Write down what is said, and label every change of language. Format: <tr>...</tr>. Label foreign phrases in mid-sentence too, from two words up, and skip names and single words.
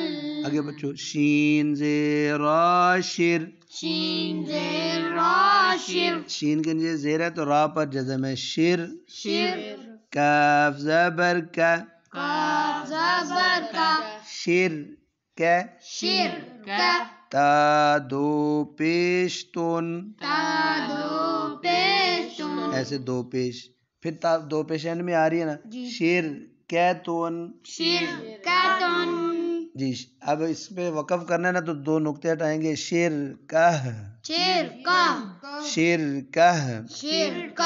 <ur>آگے بچو. شین زیر شر. شین زیر را شر. شین کے نیچے زیر ہے تو را پر جزم ہے. شر. شر. کاف زبر کا. کاف زبر کا. شر کا. شر کا. تا دو پیش تون. تا دو پیش تون. ایسے دو پیش، پھر تا دو پیش اینڈ میں آ رہی ہے نا. جی. شر کیتون. شر کا تون. جی اب اس پہ وقف کرنا ہے نا تو دو نقطے ہٹائیں گے. شر کا. شر کا. شر کا. شر کا.</ur>